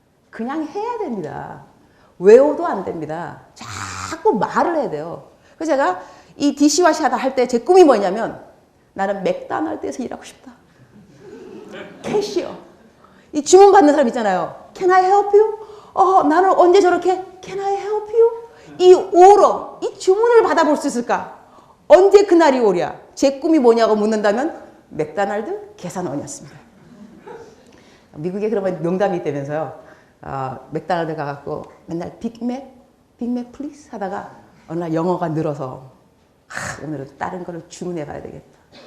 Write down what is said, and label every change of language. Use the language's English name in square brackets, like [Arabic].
[Korean] 그냥 해야 됩니다. 외워도 안 됩니다. 자꾸 말을 해야 돼요. 그래서 제가 이 디시와시 하다 할 때 제 꿈이 뭐냐면 나는 맥도날드에서 일하고 싶다. 캐시어. 이 주문 받는 사람 있잖아요. [English] Can I help you? [Korean] 나는 언제 저렇게 [English] Can I help you? [Korean] 이 오러, 이 주문을 받아볼 수 있을까? 언제 그날이 오랴? 제 꿈이 뭐냐고 묻는다면 맥도날드 계산원이었습니다. 미국에 그러면 농담이 있다면서요. 맥도날드 가갖고 맨날 빅맥 플리즈 하다가 어느 날 영어가 늘어서 오늘은 다른 거를 주문해 봐야 되겠다.